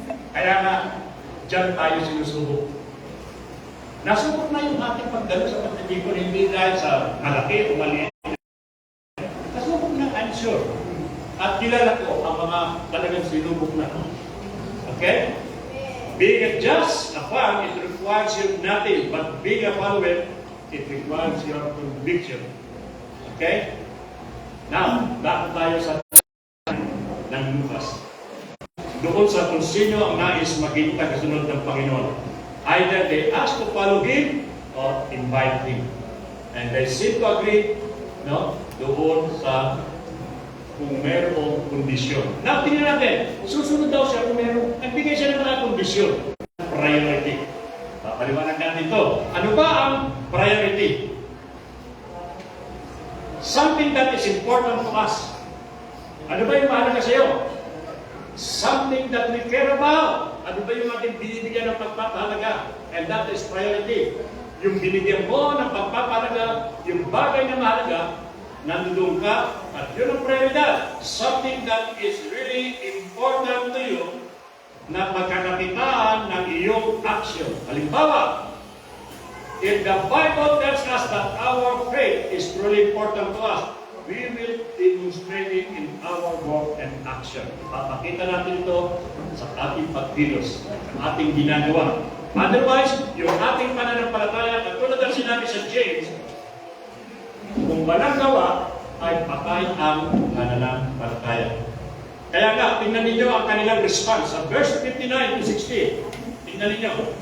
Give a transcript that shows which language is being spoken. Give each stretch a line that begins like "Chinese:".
Filipino: Kaya nga, dyan tayo sinusubok. Nasubok na yung ating pagdalo sa pagtitipon, hindi dahil sa malaki o maliit. Nasubok na,
English: I'm sure.
Filipino: At kilala ko ang mga talagang sinubok na. Okay?
English: Being just a fan, it requires you nothing. But being a follower, it requires your conviction. Okay?
Filipino: Now, back tayo sa ng Lucas. Doon sa kung sino ang nais maging tagasunod ng Panginoon.
English: Either they ask to follow Him or invite Him. And they seem to agree, no?
Filipino: Doon sa kung mayroong kondisyon. Now, tingnan natin. Susunod daw siya kung mayroong. Nagbigay siya ng mga kondisyon. Priority. Papaliwanag natin ito. Ano ba ang priority?
English: Something that is important to us.
Filipino: Ano ba yung mahalaga sa iyo?
English: Something that we care about.
Filipino: Ano ba yung ating binibigyan ng pagpapahalaga?
English: And that is priority.
Filipino: Yung binigyan mo ng pagpapahalaga, yung bagay na mahalaga, nandun ka, at yun ang prioridad.
English: Something that is really important to you
Filipino: na pagkakakitaan ng iyong
English: action. Halimbawa, if the Bible tells us that our faith is truly important to us, we will demonstrate it in our work and action.
Filipino: Papakita natin ito sa ating pagkilos, sa ating ginagawa. Otherwise, yung ating pananampalataya, katulad ang sinabi sa James, kung walang gawa, ay patay ang pananampalataya. Kaya nga, tingnan ninyo ang kanilang response sa verse 59 to 60. Tingnan ninyo.